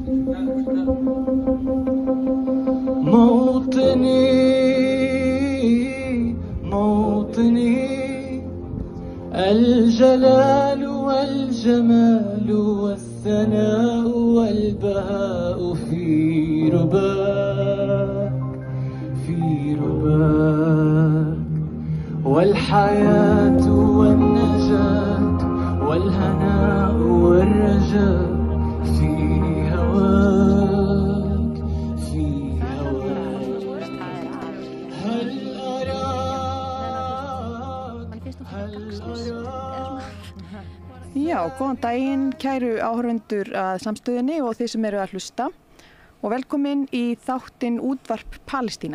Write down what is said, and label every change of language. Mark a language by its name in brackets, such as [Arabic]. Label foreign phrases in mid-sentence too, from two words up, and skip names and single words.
[Arabic] موطني الجلال والجمال والثناء والبهاء في رباك والحياة والنجاة والهناء والرجاء في هواك [Icelandic] Já, góðan daginn, kæru áhorfendur að samstöðinni og þeir sem eru að hlusta og velkomin í þáttinn Útvarp Palestína.